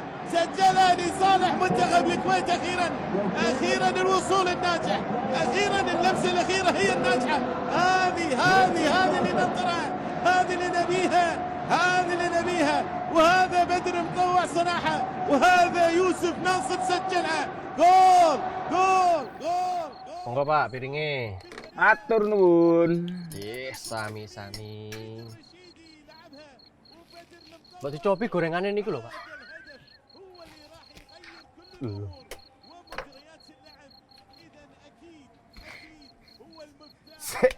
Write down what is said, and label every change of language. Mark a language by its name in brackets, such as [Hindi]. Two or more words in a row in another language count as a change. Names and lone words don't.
[Arabic] سجلها لصالح منتخب الكويت أخيرا. أخيرا الوصول الناجح، أخيرا اللمسة الأخيرة هي الناجحة. هذه اللي ننطرها، هذه اللي نبيها، هذه اللي نبيها. وهذا بدر مطوع صنعها، وهذا يوسف ناصر سجلها. جول جول جول. [Javanese] Monggo Pak piringnya. Atur nuwun. Sami-sami. Mbak dicobi gorengannya niku lho, Pak. Sik.